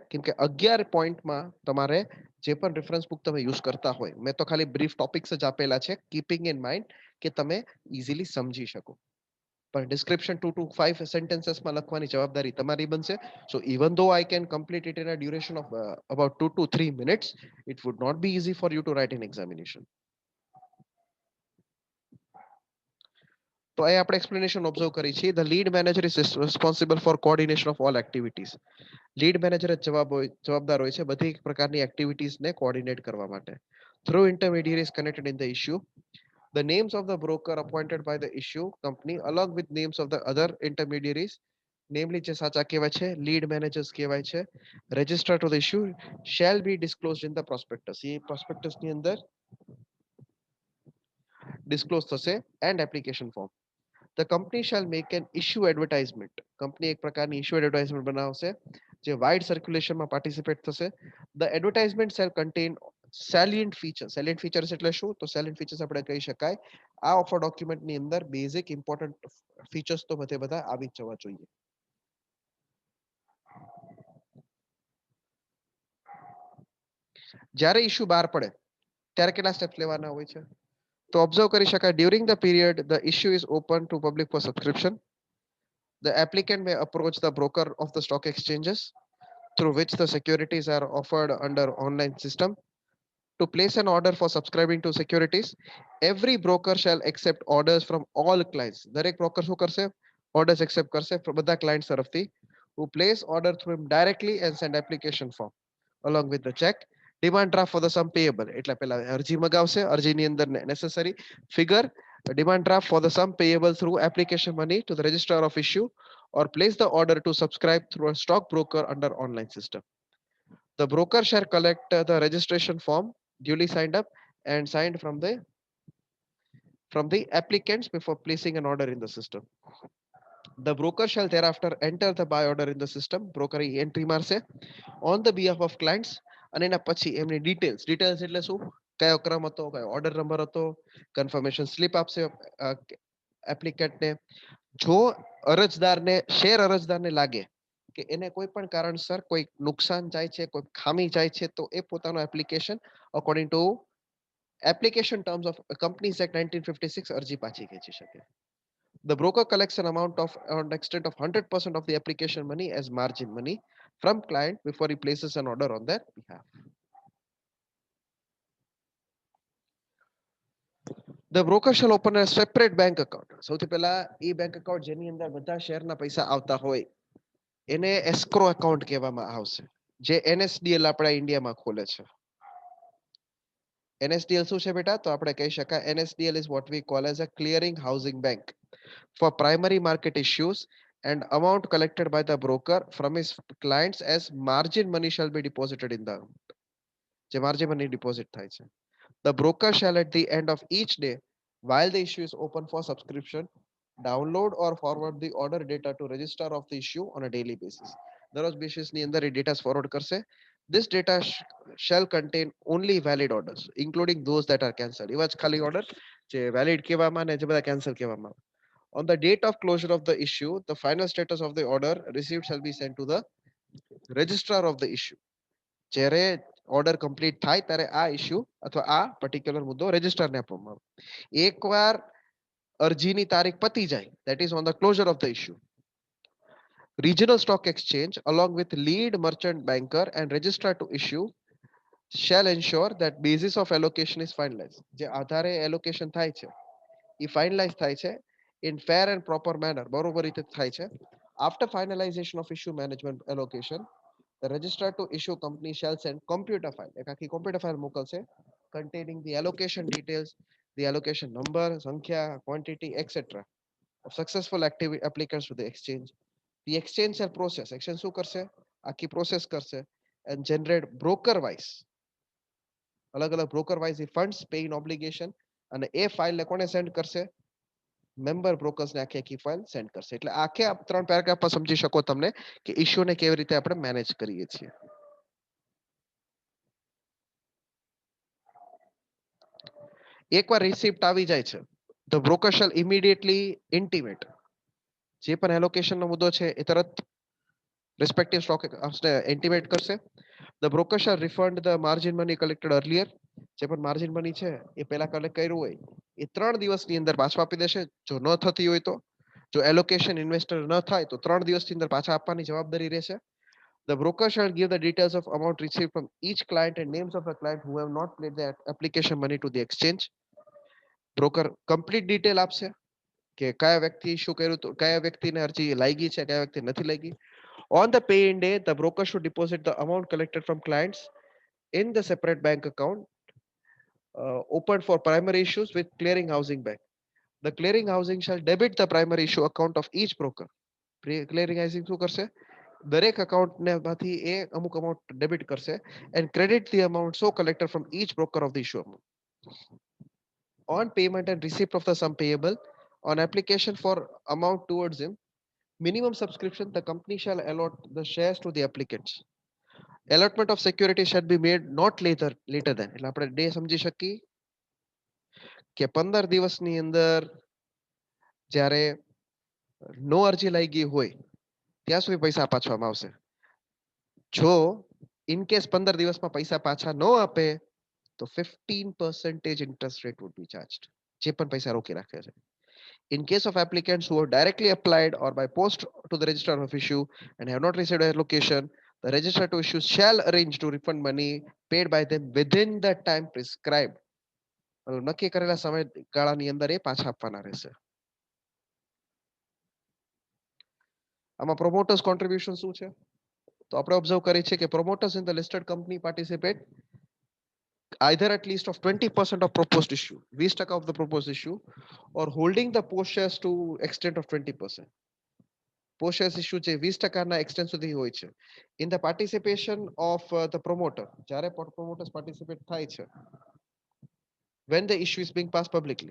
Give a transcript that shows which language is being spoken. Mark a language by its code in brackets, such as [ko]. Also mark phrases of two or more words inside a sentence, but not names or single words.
[gu] કેમ કે 11 પોઈન્ટમાં તમારે જે પણ [en] reference book [gu] તમે યુઝ કરતા હોય, મેં તો ખાલી બ્રીફ ટોપિક્સ જ આપેલા છે [en] keeping in mind [gu] કે તમે ઇઝીલી સમજી શકો. પણ ડિસ્ક્રિપ્શન 2 to 5 સેન્ટેન્સીસમાં લખવાની જવાબદારી તમારી બનશે. [en] So even though I can complete it in a duration of about 2 to 3 minutes, it would not be easy for you to write an examination. [gu] તો એ આપણે [en] explanation observe [gu] કરી છે. [en] The lead manager is responsible for coordination of all activities. lead manager [gu] જ જવાબદાર હોય છે બધી પ્રકારની એક્ટિવિટીઝને કોઓર્ડિનેટ કરવા માટે. [en] Through intermediaries connected in the issue. The names of the broker appointed by the issue company along with names of the other intermediaries, namely [gu] જે સાચા કહેવાય છે લીડ મેનેજર્સ કહેવાય છે, [en] register to the issue shall be disclosed in the prospectus. [gu] એ prospectus ની અંદર ડિસ્ક્લોઝ થશે [en] and application form. The company shall make an issue advertisement. [gu] કંપની એક પ્રકારની [en] issue advertisement [gu] બનાવશે જે વાઇડ સર્ક્યુલેશનમાં પાર્ટિસિપેટ થશે. [en] The advertisement shall contain salient features. salient features [gu] એટલે શું? તો [en] salient features [gu] આપણે કહી શકાય આ ઓફર ડોક્યુમેન્ટની અંદર [en] basic important features [gu] તો બધે બધા આવી જ જવા જોઈએ. જ્યારે ઇશ્યુ બહાર પડે ત્યારે કેટલા સ્ટેપ્સ લેવાના હોય છે? તો ઓબ્ઝર્વ કરી શકાય [en] during the period the issue is open to public for subscription. The applicant may approach the broker of the stock exchanges through which the securities are offered under online system to place an order for subscribing to securities. Every broker shall accept orders from all clients. [gu] દરેક broker શું કરશે? [en] Orders accept [gu] કરશે બધા clients તરફથી, [en] who place order through him directly and send application form along with the check. Demand draft for the sum payable [gu] એટલે પેલા અરજી મગાવશે, અરજીની અંદર [en] necessary figure, demand draft for the sum payable through application money to the registrar of issue or place the order to subscribe through a stock broker under online system. The broker shall collect the registration form duly signed up and signed from the applicants before placing an order in the system. The broker shall thereafter enter the buy order in the system. Broker entry [gu] મારશે [en] on the behalf of clients [gu] અને એના પછી એમની ડિટેલ્સ. ડિટેલ્સ એટલે શું? કયો ક્રમ હતો, કયો [en] order number [gu] હતો, [en] confirmation slip [gu] આપશે એપ્લિકેન્ટને. જો અરજદારને શેર અરજદારને લાગે કે એને કોઈ પણ કારણસર કોઈ નુકસાન જાય છે, કોઈ ખામી જાય છે, તો એ પોતાનું [en] application according to application terms of Companies Act [gu] 1956 અરજી પાછી ખેંચી શકે. [en] The broker collects an amount of an extent of 100% of the application money as margin money from client before he places an order on their behalf. The broker shall open a separate bank account. [gu] સૌથી પહેલા એ [en] bank account [gu] જેની અંદર બધા શેરના પૈસા આવતા હોય એને [en] escrow account [gu] કહેવામાં આવશે, જે એનએસડીએલ આપણા ઇન્ડિયામાં ખોલે છે. એનએસડીએલ શું છે બેટા? તો આપણે કહી શકાય [en] NSDL is what we call as a clearing housing bank for primary market issues, and amount collected by the broker from his clients as margin money shall be deposited in the જે margin money deposit [gu] થાય છે. [en] The broker shall at the end of each day while the issue is open for subscription download or forward the order data to registrar of the issue on a daily basis. [gu] દરરોજ બેસિસની અંદર એ [en] data forward [gu] કરશે. [en] This data shall contain only valid orders including those that are cancelled. [gu] એવા જ ખાલી ઓર્ડર જે વેલિડ કહેવામાં અને જે બધા કેન્સલ કહેવામાં. [en] On the date of closure of the issue, the final status of the order received shall be sent to the registrar of the issue. [gu] જ્યારે [en] order complete [gu] થાય ત્યારે આ ઇશ્યુ અથવા આ પર્ટિક્યુલર મુદ્દો રજિસ્ટરને આપવામાં આવે. એકવાર અરજીની તારીખ પતી જાય, [en] that is on the closure of the issue, regional stock exchange along with lead merchant banker and registrar to issue shall ensure that basis of allocation is finalized. [gu] જે આધારે એલોકેશન થાય છે એ ફાઇનલાઇઝ થાય છે [en] in fair and proper manner, [gu] બરોબર રીતે થાય છે. [en] After finalization of issue management allocation, the registrar to issue company shall send computer file, [gu] એક આખી [en] computer file મોકલશે containing the allocation details, the allocation number, સંખ્યા, quantity, etc. of successful active applicants to the exchange. The exchange shall process, exchange [gu] શું કરશે? આખી [en] process કરશે and generate broker wise, [gu] અલગ અલગ [en] broker wise funds paying obligation, [gu] અને એ ફાઇલ ને કોને સેન્ડ કરશે? [en] member brokers [gu] ને આખી આખી [en] file send [gu] કરશે. એટલે આખે આપ 3 પેરેગ્રાફમાં સમજી શકો તમને કે ઇશ્યુને કેવી રીતે આપણે મેનેજ કરીએ છીએ. એકવાર રિસિપ્ટ આવી જાય છે, [en] the broker shall immediately intimate, [gu] જે પણ એલોકેશનનો મુદ્દો છે એ તરત રિસ્પેક્ટિવ સ્ટોક હાઉસને ઇન્ટિમેટ કરશે. [en] The broker shall refund the margin money collected earlier, [gu] જે પણ [en] margin money [gu] છે એ પહેલા કલેક્ટ કર્યું હોય એ 3 દિવસની અંદર પાછું આપી દેશે. જો ન થતી હોય તો, જો [en] allocation investor [gu] ન થાય તો 3 દિવસની અંદર પાછા આપવાની જવાબદારી રહેશે. [en] The broker shall give the details of amount received from each client and names of the client who have not paid their application money to the exchange. [gu] બ્રોકર [en] complete detail [gu] આપશે કે કયા વ્યક્તિ શું કર્યું, તો કયા વ્યક્તિને અરજી લાગી છે, કયા વ્યક્તિ નથી લાગી. [en] On the pay-in day, the broker should deposit the amount collected from clients in the separate bank account opened for primary issues with clearing housing bank. The clearing housing shall debit the primary issue account of each broker. Clearing housing [gu] શું કરશે? દરેક અકાઉન્ટને માંથી એ અમુક અમાઉન્ટ ડેબિટ કરશે [en] and credit the amount so collected from each broker of the issue amount. On payment and receipt of the sum payable, on application for amount towards him, Minimum subscription, the company shall allot the shares to the applicants. Allotment of security shall be made not later than, [gu] એટલે આપણે ડે સમજી શકીએ કે 15 દિવસની અંદર જ્યારે નો અરજી લઈ ગઈ હોય ત્યાં સુધી પૈસા પાછવામાં આવશે. જો [en] in case [gu] 15 દિવસમાં પૈસા પાછા ન આપે તો 15% [en] interest rate would be charged. [gu] જે પણ પૈસા રોકી રાખે છે. [en] In case of applicants who have directly applied or by post to the registrar of issue and have not received a allocation, the registrar to issue shall arrange to refund money paid by them within the time prescribed. [gu] નક્કી કરેલા સમયગાળાની અંદર એ પાછા આપવાના રહેશે. આમાં [en] promoters contribution [gu] શું છે? તો આપણે ઓબ્ઝર્વ કરી છે કે [en] promoters in the listed company participate either at least of 20% of proposed issue, 20% of the proposed issue, or holding the post shares to extent of 20%. Post shares issue [gu] છે 20% extent સુધી હોય છે. [en] In the participation of the promoter, જ્યારે promoters participate [gu] થાય છે, [en] when the issue is being passed publicly.